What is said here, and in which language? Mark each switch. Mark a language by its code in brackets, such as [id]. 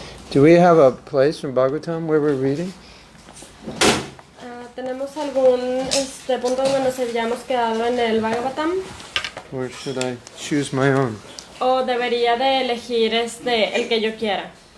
[en] Do we have a place from Bhagavatam where we're reading? [es] ¿Tenemos algún punto donde nos hayamos quedado en el Bhagavatam? [en] Or should I choose my own? [es] ¿O debería de elegir el que yo quiera?